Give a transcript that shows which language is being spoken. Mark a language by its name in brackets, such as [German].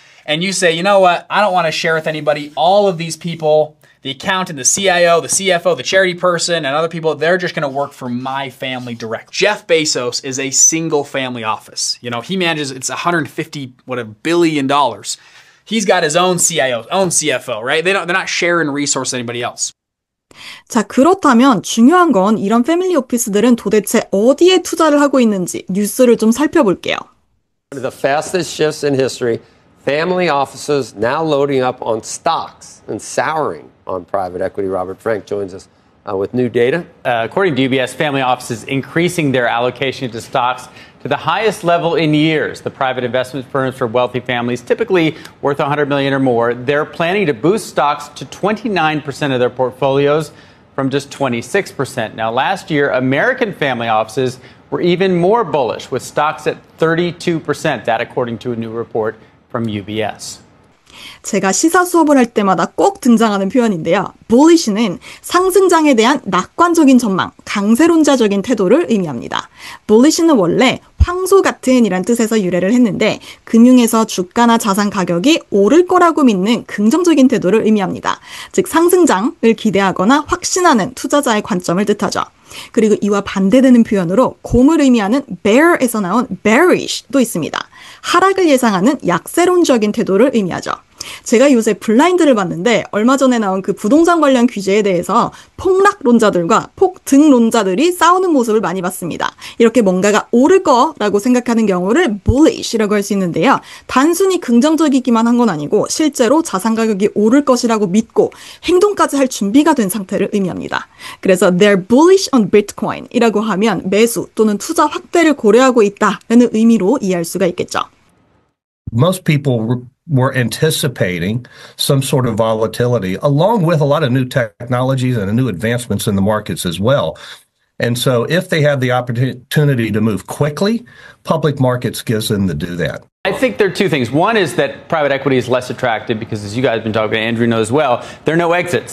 [English] And you say, you know what? I don't want to share with anybody. All of these people, the accountant, the CIO, the CFO, the charity person, and other people, they're just going to work for my family directly. Jeff Bezos is a single family office. He manages, it's $150 billion. He's got his own CIO, own CFO, right? They're not sharing resources with anybody else. [Korean] 자, 그렇다면 중요한 건 이런 패밀리 오피스들은 도대체 어디에 투자를 하고 있는지 뉴스를 좀 살펴볼게요. [English] One of the fastest shifts in history, family offices now loading up on stocks and souring on private equity. Robert Frank joins us with new data. According to UBS, family offices increasing their allocation to stocks to the highest level in years. The private investment firms for wealthy families, typically worth $100 million or more, they're planning to boost stocks to 29% of their portfolios from just 26%. Now, last year, American family offices were even more bullish, with stocks at 32%. That, according to a new report from UBS. [Korean] 제가 시사 수업을 할 때마다 꼭 등장하는 표현인데요. bullish는 상승장에 대한 낙관적인 전망, 강세론자적인 태도를 의미합니다. bullish는 원래 황소 같은 이란 뜻에서 유래를 했는데 금융에서 주가나 자산 가격이 오를 거라고 믿는 긍정적인 태도를 의미합니다. 즉 상승장을 기대하거나 확신하는 투자자의 관점을 뜻하죠. 그리고 이와 반대되는 표현으로 곰을 의미하는 bear에서 나온 bearish도 있습니다. 하락을 예상하는 약세론적인 태도를 의미하죠. 제가 요새 블라인드를 봤는데 얼마 전에 나온 그 부동산 관련 규제에 대해서 폭락론자들과 폭등론자들이 싸우는 모습을 많이 봤습니다. 이렇게 뭔가가 오를 거라고 생각하는 경우를 bullish이라고 할 수 있는데요. 단순히 긍정적이기만 한 건 아니고 실제로 자산 가격이 오를 것이라고 믿고 행동까지 할 준비가 된 상태를 의미합니다. 그래서 [English] they're bullish on Bitcoin [Korean] 이라고 하면 매수 또는 투자 확대를 고려하고 있다라는 의미로 이해할 수가 있겠죠. [English] Most people were anticipating some sort of volatility, along with a lot of new technologies and new advancements in the markets as well. And so if they have the opportunity to move quickly, public markets gives them to do that. I think there are 2 things. One is that private equity is less attractive because, as you guys have been talking about, Andrew knows well, there are no exits.